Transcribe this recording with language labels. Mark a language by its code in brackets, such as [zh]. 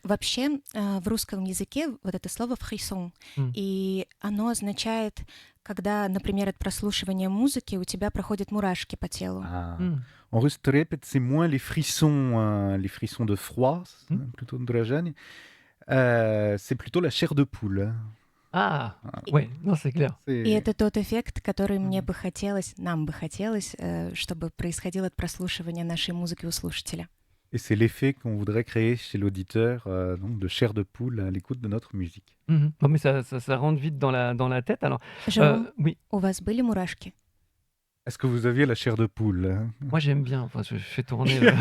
[ru] Вообще, в русском языке вот это слово «фрисон», и оно означает, когда, например, от прослушивания музыки у тебя проходят мурашки по телу. [fr] En russe, трепет, c'est moins les frissons de froid, plutôt de дрожание. C'est plutôt la chair de poule. Ah, ouais, non, c'est clair. [ru] И это тот эффект, который нам бы хотелось, чтобы происходил от прослушивания нашей музыки у слушателя. [fr] Et c'est l'effet qu'on voudrait créer chez l'auditeur, donc de chair de poule à l'écoute de notre musique. Non, mais ça rentre vite dans la tête. Alors, oui. [ru] У вас были мурашки? [fr] Est-ce que vous aviez la chair de poule? Moi, j'aime bien. Enfin, je fais tourner.